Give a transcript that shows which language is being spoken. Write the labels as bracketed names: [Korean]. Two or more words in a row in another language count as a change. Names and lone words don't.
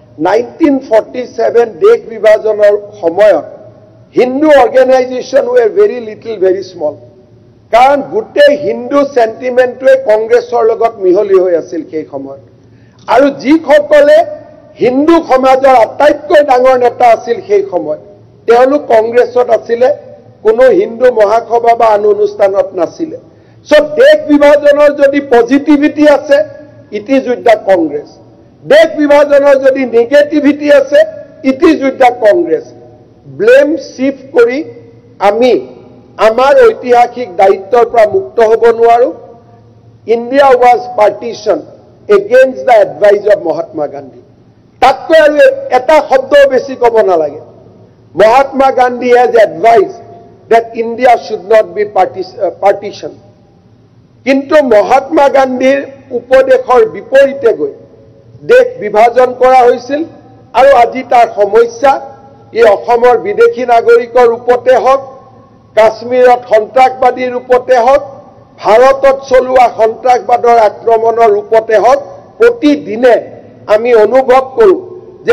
[Assamese] 1947 দেশ বিভাজনৰ সময়ত [English] Hindu organisation were very little very small [Assamese] কাৰণ গোটেই [English] Hindu sentiment [Assamese] কংগ্ৰেছৰ লগত মিহলি হৈ আছিল সেই সময়ত আৰু যিসকলে হিন্দু সমাজৰ আটাইতকৈ ডাঙৰ নেতা আছিল সেই সময়ত তেওঁলোক কংগ্ৰেছত আছিলে কোনো হিন্দু মহাসভা বা আন অনুষ্ঠানত নাছিলে সো দেশ বিভাজনৰ যদি পজিটিভিটি আছে [English] it is with the Congress [Assamese] দেশ বিভাজনৰ যদি নেগেটিভিটি আছে [English] it is with the Congress blame shift [Assamese] কৰি আমি আমাৰ ঐতিহাসিক দায়িত্বৰ পৰা মুক্ত হ'ব নোৱাৰো [English] India was partition against the advice of Mahatma Gandhi [Assamese] তাতকৈ আৰু এটা শব্দ বেছি ক'ব নালাগে [English] Mahatma Gandhi has advise that India should not be partition. [Assamese] কিন্তু মহাত্মা গান্ধীৰ উপদেশৰ বিপৰীতে গৈ দেশ বিভাজন কৰা হৈছিল আৰু আজি তাৰ সমস্যা এই অসমৰ বিদেশী নাগৰিকৰ ৰূপতে হওক কাশ্মীৰত সন্ত্ৰাসবাদীৰ ৰূপতে হওক ভাৰতত চলোৱা সন্ত্ৰাসবাদৰ আক্ৰমণৰ ৰূপতে হওক প্ৰতিদিনে আমি অনুভৱ কৰোঁ যে